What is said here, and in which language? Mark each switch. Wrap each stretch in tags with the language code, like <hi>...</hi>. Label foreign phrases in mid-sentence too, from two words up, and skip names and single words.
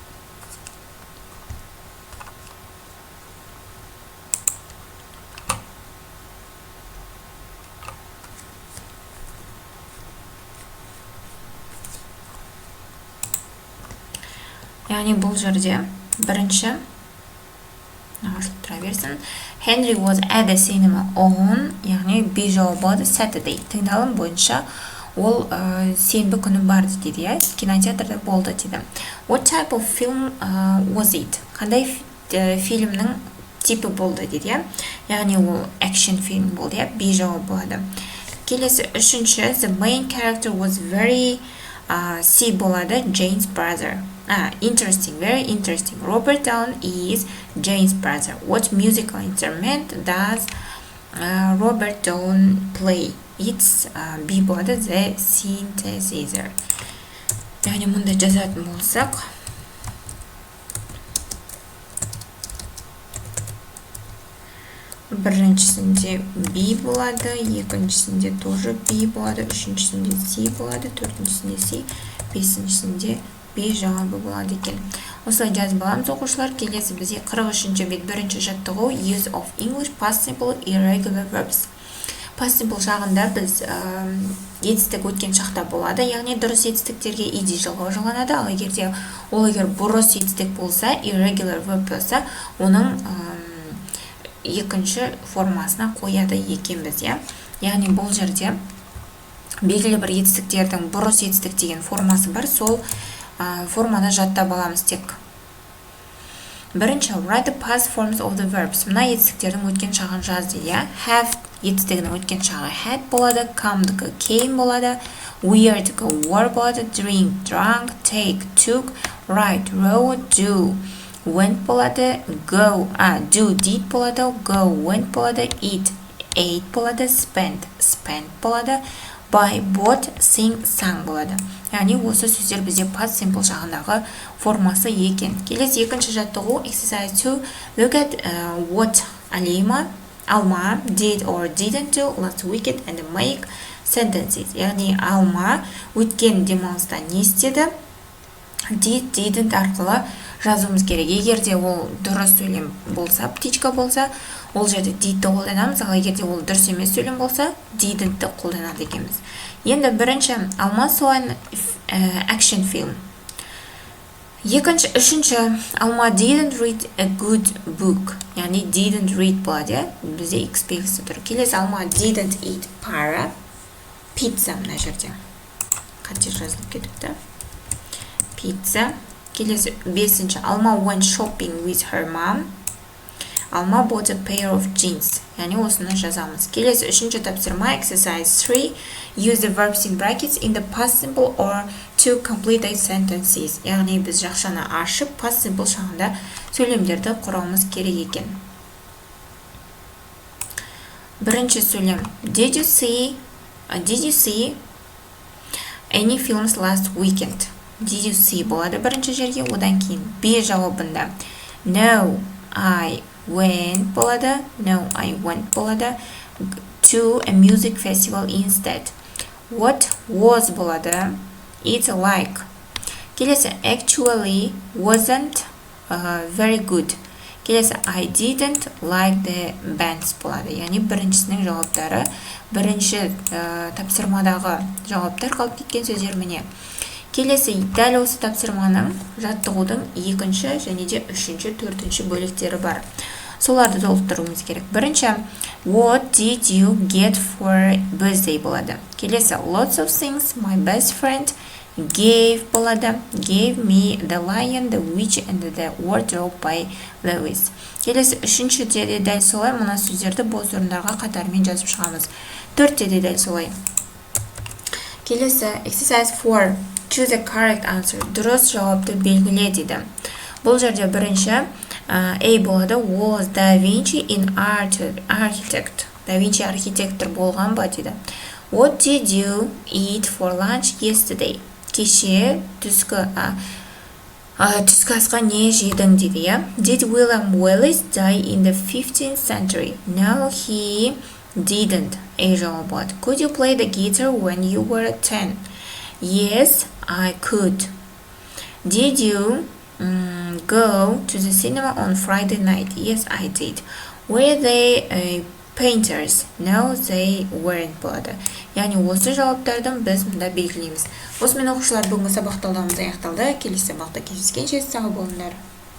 <kk>Яғни бұл жерде бірінші ағашылып тұра берсін.</kk> <en>Henry was at the cinema on,</en> <kk>яғни B жауабы Saturday. Тыңдалым бойынша ол сенбі күні барды дейді, иә. Кинотеатрда болды дейді.</kk> <en>What type of film was it?</en> <kk>Қандай фильмнің типі болды дейді, иә. Яғни ол action фильм болды, иә. B жауабы болады. Келесі үшінші,</kk> <en>the main character was very C болады, Jane's brother. Interesting, very interesting. Robert Down is Jane's brother. What musical instrument does Robert Down play? It's B болады, the synthesizer.</en> <kk>Яғни мұнда жазатын болсақ, біріншісінде B болады, екіншісінде тоже B болады, үшіншісінде C болады, төртіншісінде C, бесіншісінде B жауабы болады екен. Осылай жазып аламыз оқушылар. Келесі бізде 43-ші бет бірінші жаттығу</kk> <en>use of English past simple irregular verbs. Past simple</en> <kk>шағында біз етістік өткен шақта болады. Яғни дұрыс етістіктерге иде жалғау жалғанады. Ал егер бұрыс етістік болса,</kk> <en>irregular verb</en> <kk>болса, оның екінші формасына қояды екенбіз, иә. Яғни бұл жерде белгілі бір етістіктердің бұрыс етістік деген формасы бар, сол форманы жаттап аламыз тек. Бірінші,</kk> <en>write the past forms of the verbs.</en> <kk>Мына етістіктердің өткен шағын жаз дейді. Have етістігінің өткен шағы had болады,</kk> <en>come came болады, wear wore болады, drink drank, take took, write wrote, do went болады, go do did болады, go went болады, eat ate болады, spent болады, buy, bought, sing, sang болады.</en> <kk>Яғни осы сөздер бізде</kk> <en>past simple</en> <kk>жағындағы формасы екен. Келесі екінші жаттығу exercise 2.</kk> <en>Look at what Alma did or didn't do last weekend and make sentences.</en> <kk>Яғни Alma өткен демалыста не істеді?</kk> <en>Did, didn't</en> <kk>арқылы жазуымыз керек. Егер де ол дұрыс сөйлем болса, птичка болса, ол жерде did'ті қолданамыз, ал егер де ол дұрыс емес сөйлем болса, didn'ті қолданады екенбіз. Енді бірінші</kk> <en>Alma saw an action film. Үшінші Alma didn't read a good book.</en> <kk>Яғни</kk> <en>didn't read</en> <kk>болады, бізде X белгісі тұр.</kk> <en>Келесі Alma didn't eat pizza</en> <kk>мына жерде. Қате жазылып кетіпті. Pizza. Келесі бесінші</kk> <en>Alma went shopping with her mom. Alma bought a pair of jeans.</en> <kk>Яғни осыны жазамыз. Келесі үшінші тапсырма exercise 3.</kk> <en>Use the verbs in brackets in the past simple or to complete the sentences.</en> <kk>Яғни біз жақшаны ашып</kk> <en>past simple</en> <kk>шағында сөйлемдерді құрауымыз керек екен. Бірінші сөйлем.</kk> <en>Did you see any films last weekend? Did you see</en> <kk>болады бірінші жерге, одан кейін B жауабында</kk> <en>No, I went болады, No, I went болады, to a music festival instead. What was болады, It's like. Келесі actually wasn't very good. Келесі I didn't like the bands болады.</en> <kk>Яғни біріншісінің жауаптары, бірінші тапсырмадағы жауаптар қалып кеткен сөздер міне. Келесі дәл осы тапсырманың жаттығудың екінші және де үшінші, төртінші бөліктері бар. Соларды толықтыруымыз керек. Бірінші,</kk> <en>what did you get for birthday болады.</en> <kk>Келесі,</kk> <en>lots of things my best friend gave болады. Gave me the lion, the witch and the wardrobe by Lewis.</en> <kk>Келесі, үшіншіде де дәл солай, мұна сөздерді бос орындарға қатарымен жазып шығамыз. Төртте де дәл солай. Келесі, exercise 4.</kk> <en>Choose the correct answer.</en> <kk>Дұрыс жауапты белгіле дейді. Бұл жерде бірінші A болады.</kk> <en>Was Da Vinci in architect?</en> <kk>Da Vinci архитектор болған ба дейді.</kk> <en>What did you eat for lunch yesterday?</en> <kk>Кеше түскі асқа не жедің дейді.</kk> <en>Did William Wallace die in the 15th century? No, he didn't. A жауап болады. Could you play the guitar when you were 10? Yes, I could. Did you go to the cinema on Friday night? Yes, I did. Were they painters? No, they weren't болады.</en> <kk>Яғни осы жауаптардың біз мұнда белгілейміз. Осымен оқушылар бүгінгі сабақ талдауымыз аяқталды. Келесі сабақта кездескенше сау болыңдар.</kk>